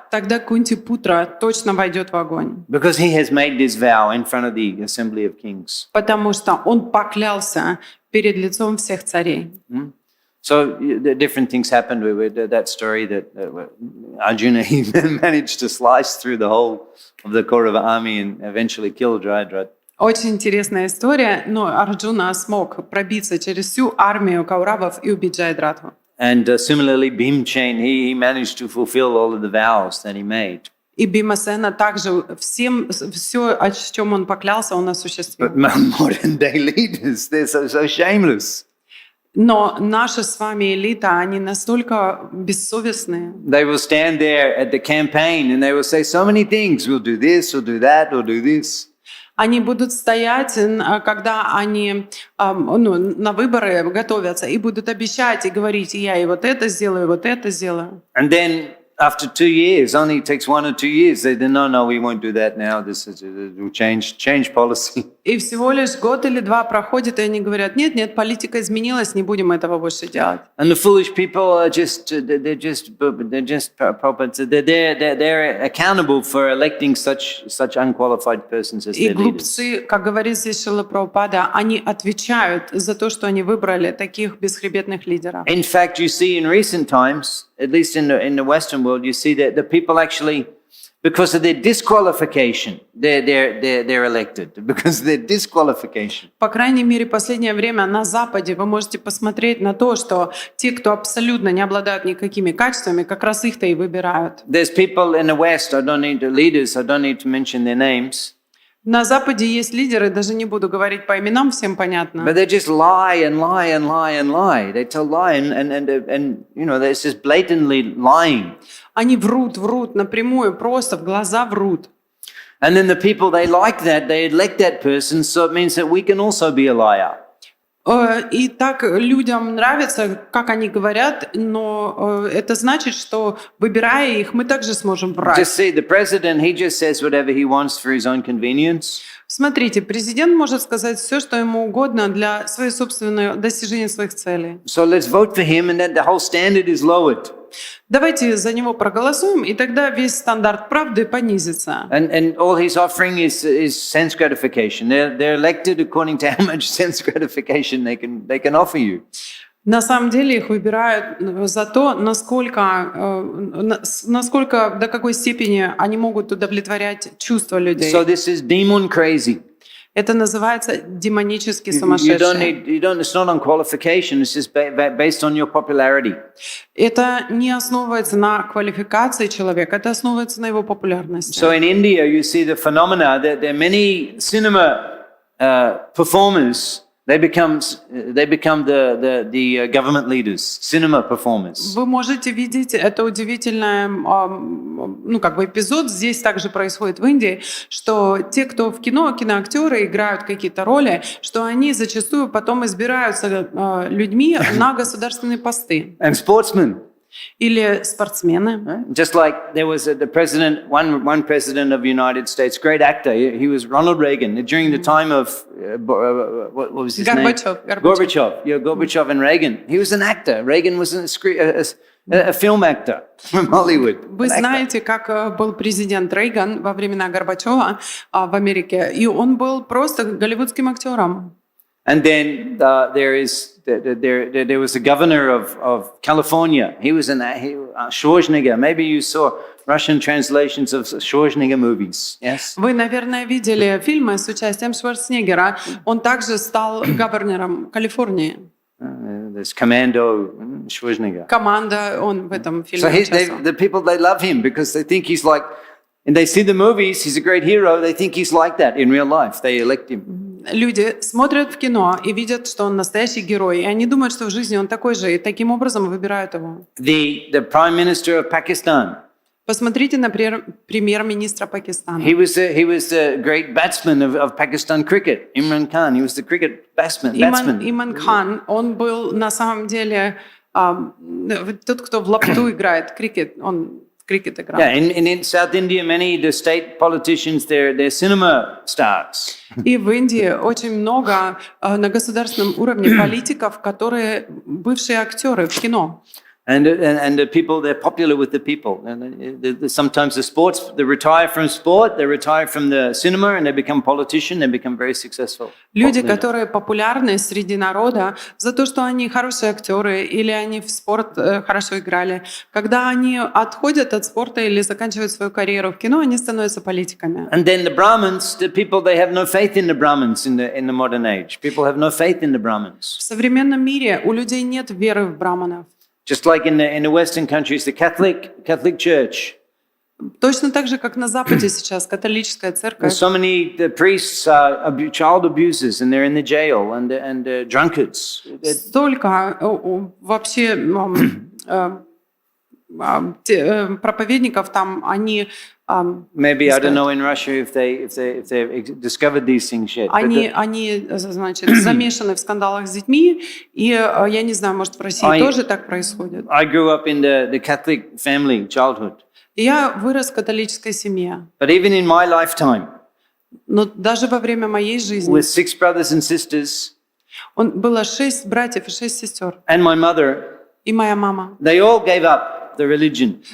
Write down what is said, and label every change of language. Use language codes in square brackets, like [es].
[ru] тогда Кунти-путра точно войдет в огонь. [en] Because he has made this vow in front of the assembly of kings. [ru] Потому что он поклялся перед лицом всех царей. [en] So the different things happened with that story that Arjuna he managed to slice through the whole of the Kaurava army and eventually kill Jayadrat. [ru] Очень интересная история, но Арджуна смог пробиться через всю армию кауравов и убить Джаядратху. [en] And similarly, Bhimchen, he managed to fulfill all of the vows that he made. [ru] И Бимасена также все, о чем он поклялся, он осуществил. [en] But modern day leaders, they're so shameless. [ru] Но наша с вами элита, они настолько бессовестные. [en] They will stand there at the campaign and they will say so many things. We'll do this, we'll do that, we'll do this. [ru] Они будут стоять, когда они на выборы готовятся, и будут обещать и говорить: я и вот это сделаю, и вот это сделаю. [en] And then after 2 years, only it takes 1 or 2 years, they say, no, we won't do that now. This is we'll change policy. [ru] И всего лишь год или два проходит, и они говорят: нет, политика изменилась, не будем этого больше делать. [en] And the foolish people are they're accountable for electing such unqualified persons as [ru] И [en] their leaders. [ru] глупцы, как говорит здесь Шрила Прабхупада, они отвечают за то, что они выбрали таких бесхребетных лидеров. [en] In fact, you see in recent times, at least in the Western world, you see that the people actually, because of their disqualification, they're elected. Because of their disqualification. [ru] По крайней мере, в последнее время на Западе вы можете посмотреть на то, что те, кто абсолютно не обладают никакими качествами, как раз их-то и выбирают. [en] There's people in the West, I don't need to mention their names. [ru] На Западе есть лидеры, даже не буду говорить по именам, всем понятно. [en] But they just lie and lie and lie and lie. They tell lie and it's just blatantly lying. [ru] Они врут напрямую, просто в глаза врут. [en] And then the people, they like that, they elect that person, so it means that we can also be a liar. [ru] И так людям нравится, как они говорят, но это значит, что, выбирая их, мы также сможем врать. [en] Just see, the president, he just says whatever he wants for his own convenience. [ru] Смотрите, президент может сказать все, что ему угодно для своей собственной достижения своих целей. [en] So let's vote for him and then the whole standard is lowered. [ru] Давайте за него проголосуем, и тогда весь стандарт правды понизится. [en] And all he's offering is sense gratification. They're elected according to how much sense gratification they can offer you. [ru] На самом деле их выбирают за то, насколько, до какой степени они могут удовлетворять чувства людей. [en] So this is demon crazy. [ru] Это называется демонически [en] You [ru] сумасшедшие. [en] it's not on qualification, it's just based on your popularity. [ru] Это не основывается на квалификации человека, это основывается на его популярности. [en] So in India, you see the phenomena that there are many cinema performers. They become the government leaders, cinema performers. [ru] Вы можете видеть это удивительное, эпизод. Здесь также происходит в Индии, что те, кто в кино, киноактеры играют какие-то роли, что они зачастую потом избираются людьми на государственные посты. [en] And sportsmen. [ru] Или спортсмены. [en] Just like there was the president, one president of the United States, great actor. He was Ronald Reagan during the time of what was his name? Gorbachev. Yeah, Gorbachev and Reagan. He was an actor. Reagan was a film actor from Hollywood. [ru] Вы знаете, как был президент Рейган во времена Горбачева в Америке, и он был просто голливудским актером. [en] And then there was the governor of California. He was Schwarzenegger. Maybe you saw Russian translations of Schwarzenegger movies. Yes. [ru] Вы, наверное, видели фильмы с участием Шварценеггера. Он также стал губернатором Калифорнии. [en] There's Commando Schwarzenegger. [ru] Команда, он в этом фильме участвовал. [en] So the people, they love him because they think he's like, and they see the movies, he's a great hero, they think he's like that in real life. They elect him. [ru] Люди смотрят в кино и видят, что он настоящий герой, и они думают, что в жизни он такой же, и таким образом выбирают его. [en] The Prime Minister of Pakistan. [ru] Посмотрите на премьер-министра Пакистана. [en] He was the great batsman of Pakistan cricket. Imran Khan. He was the cricket batsman. [ru] Иман Хан, он был на самом деле тот, кто в лапту играет крикет. Он cricket играл. [en] Yeah, in South India, many the state politicians, they're cinema stars. [ru] И в Индии очень много на государственном уровне политиков, которые бывшие актеры в кино. [en] And the people, they're popular with the people. And sometimes they retire from sport, they retire from the cinema, and they become politicians, they become very successful. [ru] Люди, которые популярны среди народа за то, что они хорошие актеры или они в спорт хорошо играли. Когда они отходят от спорта или заканчивают свою карьеру в кино, они становятся политиками. [en] And then the Brahmins, the people, they have no faith in the Brahmins in the modern age. People have no faith in the Brahmins. [ru] В современном мире у людей нет веры в браманов. [en] Just like in the Western countries, the Catholic Church. [ru] Точно так же, как на Западе сейчас католическая церковь. [en] So many the priests are child abusers, and they're in the jail, and drunkards. [ru] Столько вообще проповедников там, они. [en] Maybe I don't know in Russia if they discovered these things yet. [ru] Они, значит, замешаны в скандалах с детьми, и я не знаю, может, в России тоже так происходит. [en] I grew up in the Catholic family childhood. [ru] Я вырос в католической семье. [en] But even in my lifetime, [ru] но даже во время моей жизни, [en] with 6 brothers and sisters, [ru] было 6 братьев и 6 сестер. [en] And my mother, [ru] и моя мама. [en] They all gave up the religion.